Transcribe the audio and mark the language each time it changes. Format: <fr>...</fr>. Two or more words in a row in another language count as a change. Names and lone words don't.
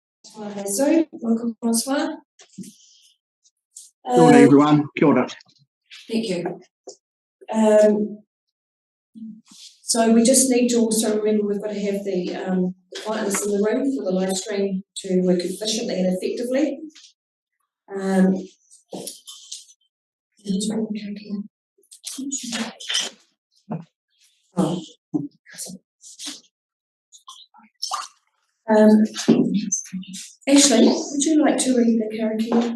<en>So, welcome, Francois.</en> <mi>Kia ora, everyone. Kia ora.</mi> <en>Thank you. So we just need to also remember we've got to have the quietness in the room for the live stream to work efficiently and effectively. Ashley, would you like to read the karakia?</en>